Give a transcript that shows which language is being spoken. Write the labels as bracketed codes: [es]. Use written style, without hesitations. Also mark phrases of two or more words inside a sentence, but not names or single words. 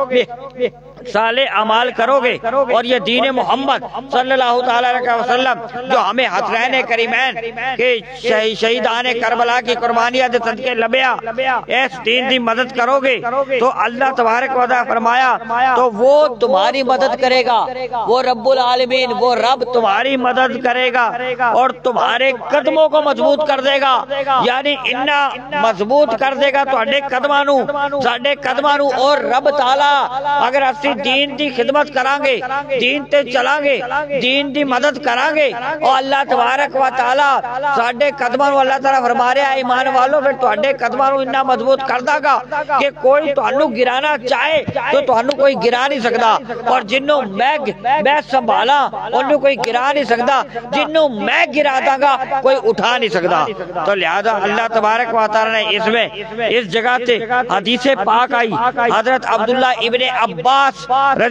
[ur] صالح اعمال کرو گے، اور یہ دین محمد صلی اللہ تعالی علیہ وسلم جو ہمیں حسنین کریمین کے شہیدان کربلا کی [pa] قربانیاں دے صدقے لبیا، اس دین دی مدد [ur] کرو گے تو اللہ تبارک و تعالی فرمایا تو وہ تمہاری مدد کرے گا، وہ رب العالمین، وہ رب تمہاری مدد کرے گا اور تمہارے قدموں کو مضبوط کر دے گا۔ [pa] یعنی انہا مضبوط کر دے گا تواڈے قدماں نو، ساڈے قدماں نو، اور رب تعالی اگر اسی دین دی خدمت کرانگے، دین تے چلانگے، دین دی مدد کرانگے، اور اللہ تبارک و تعالی ساڈے قدماں نو، [ur] اللہ تعالی فرما رہا ہے ایمان والو [pa] پھر تواڈے قدماں نو اتنا مضبوط کر دا گا کہ کوئی تانوں گرانا چاہے تو تانوں کوئی گرا نہیں سکدا، اور جنوں میں سنبھالا انہوں کوئی گرا نہیں سکدا، جنوں میں گرا دا گا کوئی اٹھا نہیں سکدا۔ [ur] تو لہذا اللہ تبارک و تعالی نے اس میں اس جگہ تے حدیث پاک آئی، حضرت عبداللہ ابن عباس رضی